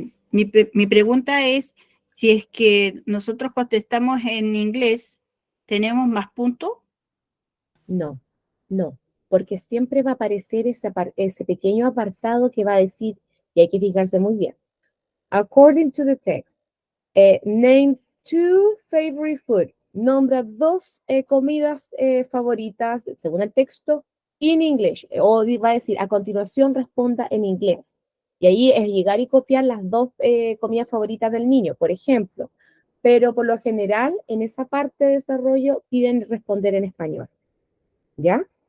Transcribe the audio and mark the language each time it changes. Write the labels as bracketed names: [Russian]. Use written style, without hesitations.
[Spanish] Mi pregunta es si es que nosotros contestamos en inglés, ¿tenemos más puntos? No, no, porque siempre va a aparecer ese pequeño apartado que va a decir, y hay que fijarse muy bien. [English] According to the text, name two favorite food. [Spanish] Nombra dos comidas favoritas, según el texto, [English] in English. [Spanish] O va a decir, a continuación responda en inglés. Y ahí es llegar y copiar las dos comidas favoritas del niño, por ejemplo. Pero por lo general, en esa parte de desarrollo piden responder en español. ¿Ya?